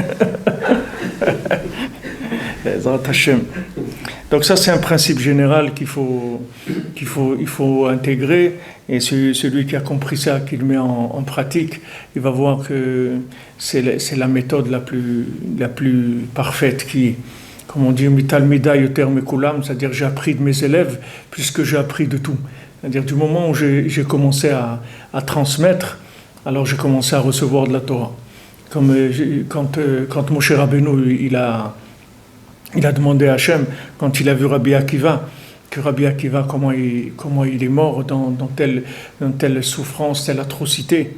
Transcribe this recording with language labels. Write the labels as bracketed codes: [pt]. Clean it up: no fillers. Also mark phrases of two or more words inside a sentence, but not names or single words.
[fr] Donc ça c'est un principe général qu'il faut intégrer, et celui qui a compris ça, qui le met en pratique, il va voir que c'est la méthode la plus parfaite qui, comme on dit, [he] ומתלמידיי יותר מכולם, [fr] c'est-à-dire j'ai appris de mes élèves plus que j'ai appris de tout. C'est-à-dire du moment où j'ai commencé à transmettre, alors j'ai commencé à recevoir de la Torah. Comme quand Moshe Rabbeinu il a demandé à Hachem, quand il a vu Rabbi Akiva, comment il est mort dans telle souffrance, telle atrocité.